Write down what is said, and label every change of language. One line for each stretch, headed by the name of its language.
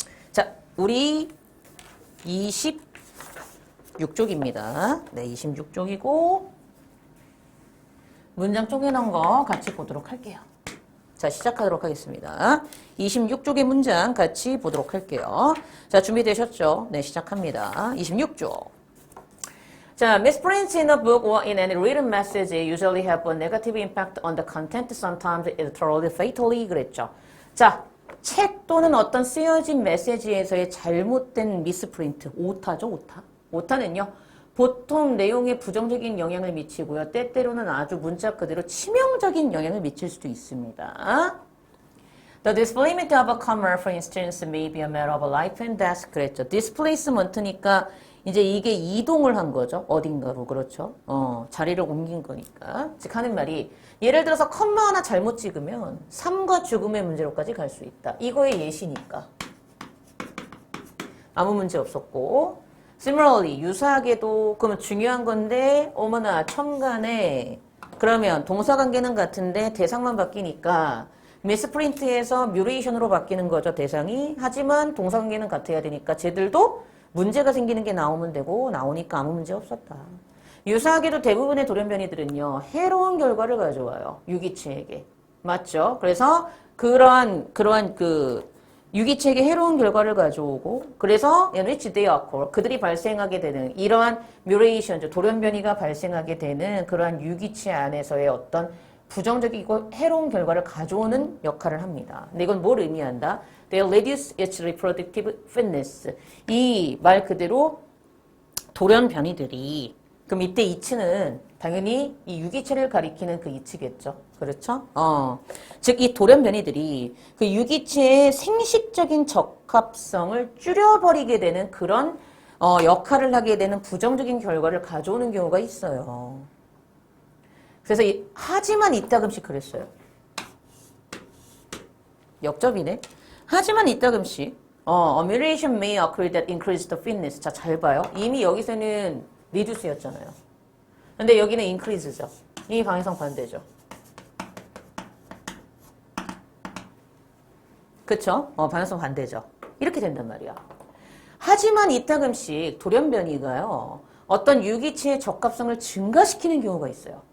Korean: 자, 우리 26쪽입니다. 네, 26쪽이고 문장 쪼개놓은 거 같이 보도록 할게요. 자, 시작하도록 하겠습니다. 26쪽의 문장 같이 보도록 할게요. 자, 준비되셨죠? 네, 시작합니다. 26쪽.
English: 자, misprints in a book or in any written message usually have a negative impact on the content, sometimes literally fatally
Korean: 그랬죠. 자, 책 또는 어떤 쓰여진 메시지에서의 잘못된 미스프린트, 오타죠, 오타. 오타는요, 보통 내용에 부정적인 영향을 미치고요. 때때로는 아주 문자 그대로 치명적인 영향을 미칠 수도 있습니다.
English: The displacement of a comma, for instance, may be a matter of life and death.
Korean: 그랬죠. displacement니까 이제 이게 이동을 한 거죠. 어딘가로. 그렇죠. 자리를 옮긴 거니까. 즉 하는 말이 예를 들어서 컴마 하나 잘못 찍으면 삶과 죽음의 문제로까지 갈 수 있다. 이거의 예시니까. 아무 문제 없었고. Similarly, 유사하게도 그러면 중요한 건데 어머나 첨가네. 그러면 동사관계는 같은데 대상만 바뀌니까 미스프린트에서 뮤레이션으로 바뀌는 거죠. 대상이. 하지만 동사관계는 같아야 되니까 쟤들도 문제가 생기는 게 나오면 되고 나오니까 아무 문제 없었다. 유사하게도 대부분의 돌연변이들은요. 해로운 결과를 가져와요. 유기체에게. 맞죠? 그래서 그러한 그 유기체에게 해로운 결과를 가져오고 그래서
English: which they occur
Korean: 그들이 발생하게 되는 이러한 뮤레이션 돌연변이가 발생하게 되는 그러한 유기체 안에서의 어떤 부정적이고 해로운 결과를 가져오는 역할을 합니다. 근데 이건 뭘 의미한다?
English: They reduce its reproductive fitness.
Korean: 이 말 그대로 돌연변이들이 그럼 이때 이치는 당연히 이 유기체를 가리키는 그 이치겠죠. 그렇죠? 즉 이 돌연변이들이 그 유기체의 생식적인 적합성을 줄여버리게 되는 그런 역할을 하게 되는 부정적인 결과를 가져오는 경우가 있어요. 그래서 하지만 이따금씩 그랬어요. 역접이네. 하지만 이따금씩
English: a mutation may occur that increases the fitness.
Korean: 자, 잘 봐요. 이미 여기서는 reduce였잖아요. 근데 여기는 increase죠. 이 방향성 반대죠. 그쵸? 방향성 반대죠. 이렇게 된단 말이야. 하지만 이따금씩 돌연변이가요. 어떤 유기체의 적합성을 증가시키는 경우가 있어요.